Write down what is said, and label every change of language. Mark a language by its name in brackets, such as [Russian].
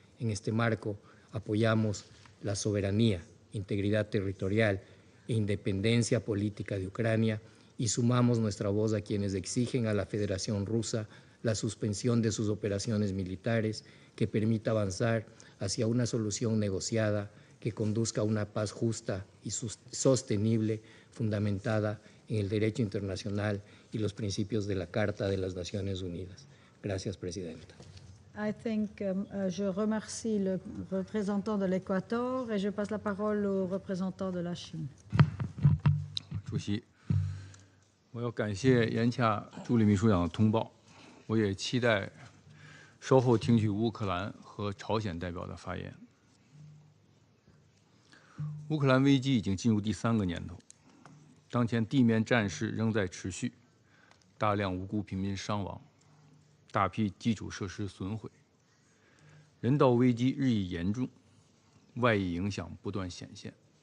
[Spanish] En este marco, apoyamos la soberanía, integridad territorial e independencia política de Ucrania y sumamos nuestra voz a quienes exigen a la Federación Rusa la suspensión de sus operaciones militares que permita avanzar hacia una solución negociada que conduzca a una paz justa y sostenible fundamentada en el derecho internacional y los principios de la Carta de las Naciones Unidas. Gracias, Presidenta. [English] I think [French] je remercie le représentant de l'Équateur et je passe la parole au représentant de la Chine. [Chinese] 主席，我要感谢严洽助理秘书长的通报，我也期待稍后听取乌克兰和朝鲜代表的发言。乌克兰危机已经进入第3个年头，当前地面战事仍在持续，大量无辜平民伤亡，大批基础设施损毁，人道危机日益严重，外溢影响不断显现。